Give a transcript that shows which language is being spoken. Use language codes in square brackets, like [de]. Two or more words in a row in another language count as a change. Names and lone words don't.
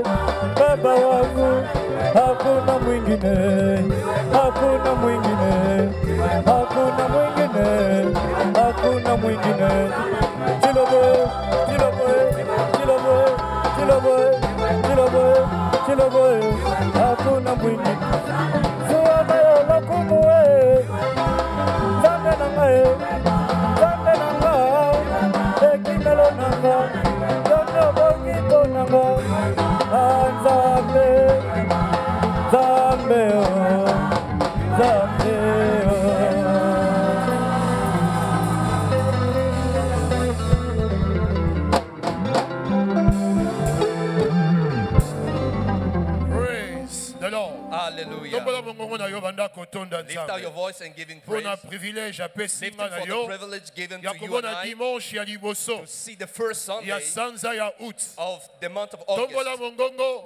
[sw] Baba wangu hakuna mwingine, hakuna mwingine, hakuna mwingine, hakuna mwingine. Chiloboe, chiloboe, chiloboe, chiloboe, chiloboe, chiloboe, hakuna mwingine. [ln] Suwana yo lokumue, zambe nangae, zambe nanga, ekimelo nanga, yondo bongito nanga, zambe, zambe o, zambe o. [en] Hallelujah. Lift out your voice and giving praise. Lifting for the privilege given to you and I to see the first Sunday of the month of August.